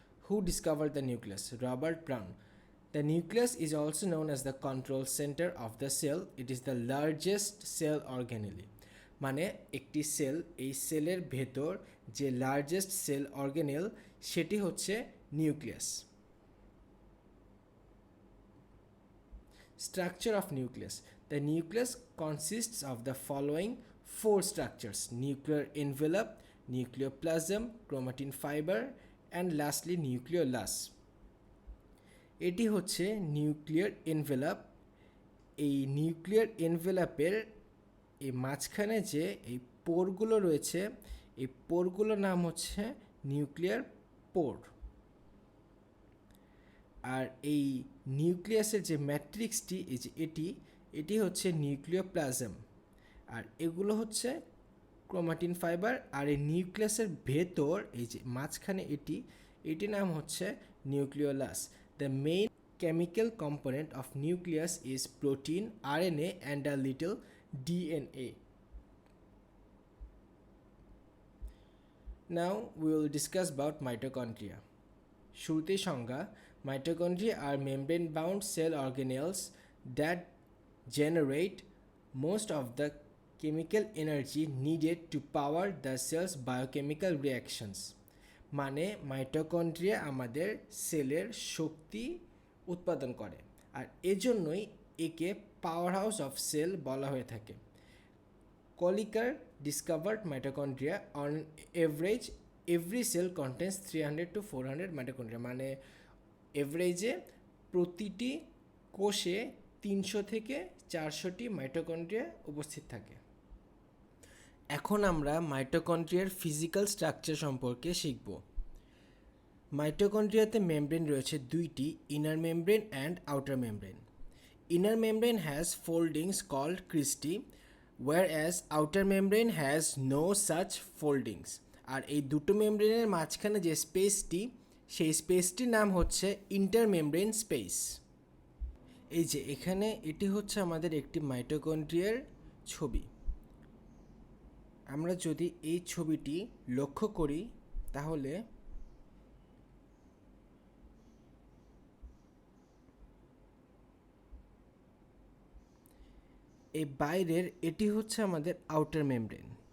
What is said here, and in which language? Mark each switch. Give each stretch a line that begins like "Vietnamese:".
English: Who discovered the nucleus? Robert Brown. The nucleus is also known as the control center of the cell. It is the largest cell organelle.
Bangla: মানে একটি sell, এই সেলের ভেতর যে largest sell organelle সেটি হচ্ছে nucleus.
English: Structure of nucleus. The nucleus consists of the following 4 structures: nuclear envelope, nucleoplasm, chromatin fiber, and lastly nucleolus.
Bangla: এটি হচ্ছে নিউক্লিয়ার এনভেলপ। এই নিউক্লিয়ার এনভেলপের এই মাঝখানে যে এই পোরগুলো রয়েছে এই পোরগুলোর নাম হচ্ছে নিউক্লিয়ার পোর। আর এই নিউক্লিয়াসের যে ম্যাট্রিক্সটি এই যে এটি হচ্ছে নিউক্লিওপ্লাজম, আর এগুলো হচ্ছে ক্রোমাটিন ফাইবার। আর এই নিউক্লিয়াসের ভেতর এই যে মাঝখানে এটি নাম হচ্ছে nucleolus.
English: The main chemical component of nucleus is protein, RNA and a little DNA. Now we will discuss about mitochondria.
Bangla: শুরুতেই সংজ্ঞা।
English: Mitochondria are membrane-bound cell organelles that generate most of the chemical energy needed to power the cell's biochemical reactions.
Bangla: মানে mitochondria আমাদের সেলের শক্তি উৎপাদন করে, আর এজন্যই একে
English: power house of cell
Bangla: বলা হয়ে থাকে।
English: Kolliker discovered mitochondria on average every cell contains 300 to 400 mitochondria,
Bangla: মানে এভারেজে প্রতিটি কোষে 300 থেকে 400টি মাইটোকন্ড্রিয়া উপস্থিত থাকে। এখন আমরা মাইটোকন্ড্রিয়ার ফিজিক্যাল স্ট্রাকচার সম্পর্কে শিখব। মাইটোকন্ড্রিয়াতে মেমব্রেন রয়েছে দুইটি,
English: Inner membrane and outer membrane. Inner membrane has foldings called cristae, whereas outer membrane has no such foldings।
Bangla: আর এই দুটো মেমব্রেনের মাঝখানে যে স্পেসটি, সেই স্পেসটির নাম হচ্ছে ইন্টারমেমব্রেন স্পেস। এই যে এখানে এটি হচ্ছে আমাদের একটি মাইটোকন্ড্রিয়ার ছবি। আমরা যদি এই ছবিটি লক্ষ্য করি তাহলে এই বাইরের এটি হচ্ছে আমাদের আউটার মেমব্রেন।